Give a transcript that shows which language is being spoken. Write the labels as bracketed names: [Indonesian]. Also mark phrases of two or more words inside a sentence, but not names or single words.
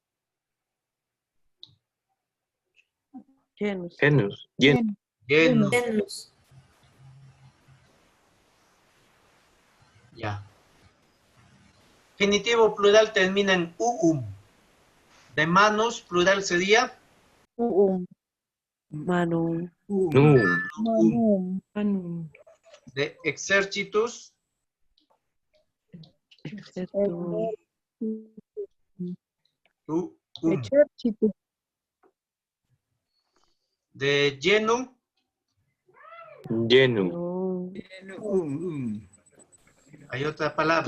[Spanish] Genus. Genus. Genus. Ya. Genitivo plural termina en uum. De manos, plural sería Manum. manum. De exercitus, Ejército. de lleno, Lleno. hay otra palabra.